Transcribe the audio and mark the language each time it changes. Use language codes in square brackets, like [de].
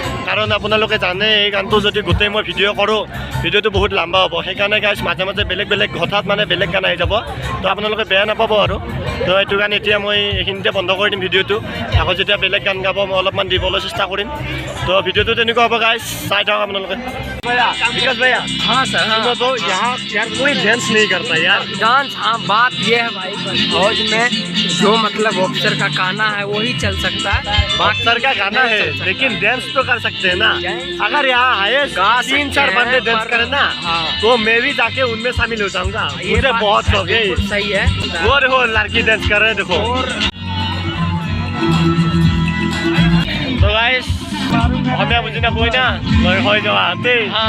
[as] কাৰণ আপোনালোকে জানে এই গানটো যদি গোটেই মই ভিডিঅ' কৰোঁ, ভিডিঅ'টো বহুত লম্বা হ'ব। সেইকাৰণে গাইজ মাজে মাজে বেলেগ হঠাৎ মানে বেলেগ গান আহি যাব। তো আপোনালোকে বেয়া নাপাব আৰু। তো এইটো গান এতিয়া মই এইখিনিতে বন্ধ কৰি দিম ভিডিঅ'টো। আকৌ যেতিয়া বেলেগ গান গাব মই অলপমান দিবলৈ চেষ্টা কৰিম। তো ভিডিঅ'টো তেনেকুৱা হ'ব গাইজ, চাই থাকক আপোনালোকে। [hi] विकास भैया, हाँ सर, हाँ। तो यहाँ यार कोई डांस नहीं करता यार। डांस, हाँ बात ये है भाई, फौज में जो मतलब ऑफिसर का गाना है वही चल सकता है। ऑफिसर का गाना है, लेकिन डांस तो कर सकते हैं ना। अगर यहाँ आए 3-4 बंदे डांस करें ना, तो मैं भी जाके उनमें शामिल हो जाऊंगा। मुझे बहुत शौक है। सही है। वो देखो लड़की डांस कर रहे हैं, देखो। तो गाइस [as] অসমীয়া বুজি নাপাই না, লৈ হৈ যোৱা দেই।